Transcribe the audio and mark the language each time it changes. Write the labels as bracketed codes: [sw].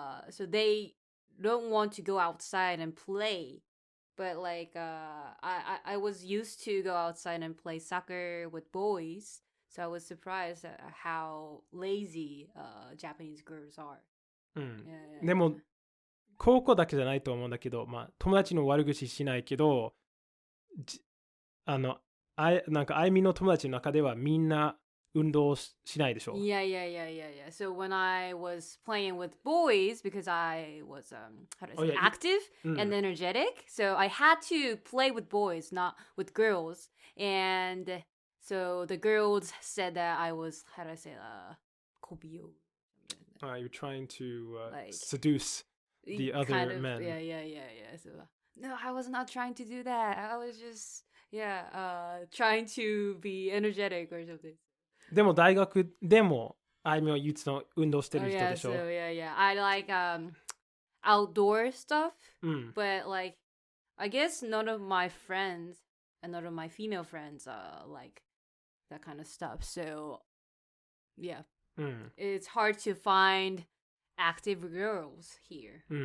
[en] so they don't want to go outside and play. But like I was used to go outside and play soccer with boys, so I was surprised at how lazy Japanese girls are. [ja] うん。 [en] Yeah, [ja] でも高校だけじゃないと思うんだけど、まあ友達の悪口しないけど、なんかあいみの友達の中ではみんな運動しないでしょ。 [en] Yeah. So when I was playing with boys, because I was how do I say, active and energetic, so I had to play with boys, not with girls. And so the girls said that I was, how do I say, kobio. You're trying to seduce the other kind of, men. Yeah. So no, I was not trying to do that. I was just trying to be energetic or something. [ja] でも大学でもあいみは唯一の運動してる人でしょ。 [en] So I like outdoor stuff, but like I guess none of my friends and none of my female friends like that kind of stuff. So yeah, it's hard to find active girls here.